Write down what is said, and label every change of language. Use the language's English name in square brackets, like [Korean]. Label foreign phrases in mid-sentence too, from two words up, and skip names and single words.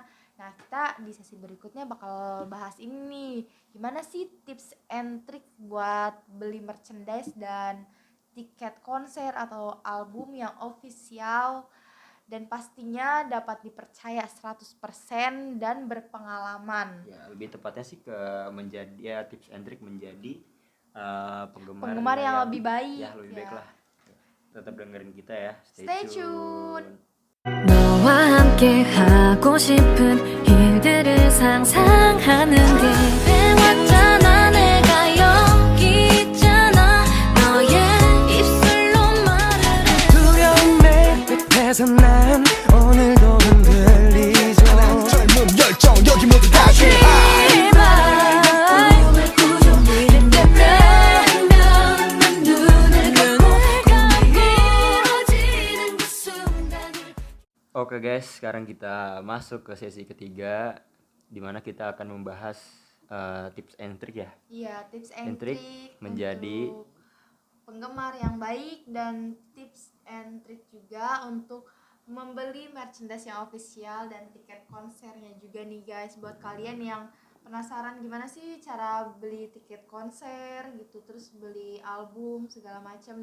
[Indonesian] Nah, kita di sesi berikutnya bakal bahas ini nih, gimana sih [English] tips and trick [Indonesian] buat beli merchandise dan tiket konser atau album yang official dan pastinya dapat dipercaya 100% dan berpengalaman. Ya, lebih tepatnya sih ke menjadi ya [English] tips and trick [Indonesian] menjadi Penggemar yang lebih baik. Ya, lebih baik Ya. lah. Tetap dengerin kita ya. [English] Stay tune. [Korean] 너와 함께 하고 싶은 일들을 상상하는데 해왔잖아 내가 여기 있잖아 너의 입술로 말을 해 두려운 내 곁에서 난 오늘도 흔들리죠 젊은 열정 여기 모두 다 [Indonesian] Oke guys, sekarang kita masuk ke sesi ketiga di mana kita akan membahas [English] tips and trick [Indonesian] ya. [English] Iya, tips and And trick trick [Indonesian] menjadi untuk penggemar yang baik dan [English] tips and trick [Indonesian] juga untuk membeli merchandise yang official dan tiket konsernya juga nih guys, buat kalian yang penasaran gimana sih cara beli tiket konser gitu, terus beli album segala macam.